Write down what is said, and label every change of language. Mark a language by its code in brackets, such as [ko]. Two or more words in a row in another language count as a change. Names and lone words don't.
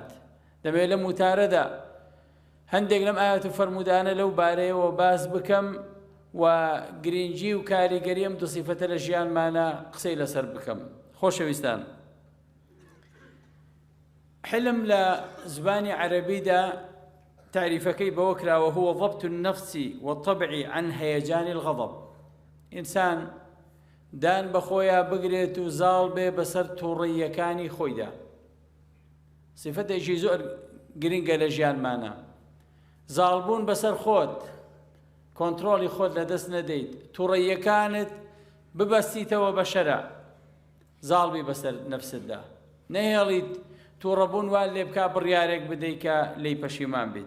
[ckb] دەبێت لەم وتارەدا هەندێک لەم ئاەت و فەرمودانە لەو بارەیەوە باس بکەم و گرنگی و کاریگەری ئەم دوو صفەتە لە ژیانمانە قسەی لەسەر بکەم. خۆشەویستان، حلم لە زبانی عەرەبیدا تعریفەکەی بەوە کراوە [ar] هو ضبط النفس والطبع عن هيجان الغضب. [ckb] ئینسان دان بەخۆیە بگرێت و زاڵ بێ بەسەر تووڕەییەکانی خۆیدا. صفەتێکی زۆر گرنگە لە ژیانمانە. زاڵبوون بەسەر خۆت، کۆنتڕۆڵی خۆت لەدەست نەدەیت، تووڕەییەکانت ببەستیتەوە بە شەرع، زاڵبی بەسەر نەفسددا، نەهێڵیت تووڕەبوون وا لێ بکا بڕیارێک بدەیت کە لی پەشیمان بیت.